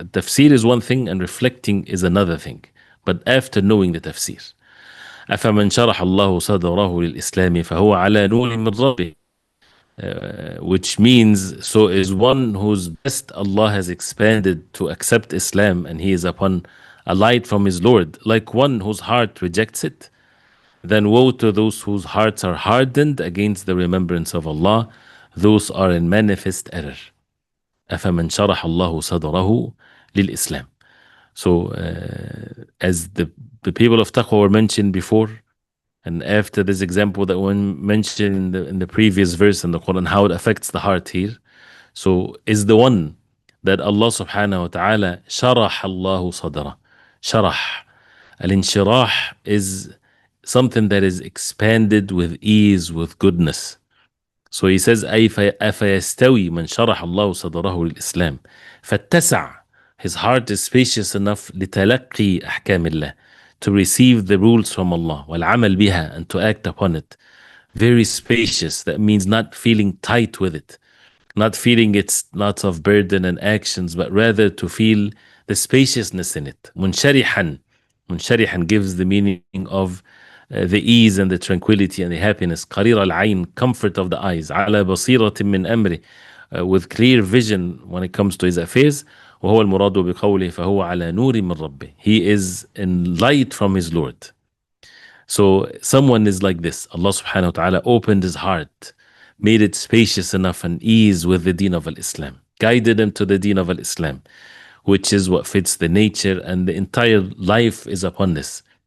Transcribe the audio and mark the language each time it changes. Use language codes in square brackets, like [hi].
[en] Tafseer is one thing and reflecting is another thing. But after knowing the tafsir, [ar] أفمن شرح الله صدره للإسلام فهو على نور من ربه, [en] which means so is one whose best Allah has expanded to accept Islam and he is upon a light from his Lord, like one whose heart rejects it. Then woe to those whose hearts are hardened against the remembrance of Allah. Those are in manifest error. [ar] أفمن شرح الله صدره للإسلام. [en] So as the people of taqwa were mentioned before, and after this example that one mentioned in the previous verse in the Quran, how it affects the heart here. So is the one that Allah subhanahu wa ta'ala [ar] شرح الله صدره. شرح. [en] Al-inshirah is something that is expanded with ease, with goodness. So he says [ar] أفيستوي من شرح الله صدره للإسلام فاتسع. [en] His heart is spacious enough [ar] لتلقي أحكام الله, [en] to receive the rules from Allah, [ar] والعمل بها, [en] and to act upon it. Very spacious. That means not feeling tight with it, not feeling it's lots of burden and actions, but rather to feel the spaciousness in it. [ar] منشرحا. [en] منشرحا gives the meaning of the ease and the tranquility and the happiness. [ar] قرير العين, [en] comfort of the eyes. [ar] على بصيرة من أمره, [en] with clear vision when it comes to his affairs. [ar] وهو المراد بقوله فهو على نور من ربه. [en] He is in light from his Lord. So someone is like this. Allah subhanahu wa ta'ala opened his heart, made it spacious enough and ease with the deen of Islam, guided him to the deen of Islam, which is what fits the nature, and the entire life is upon this.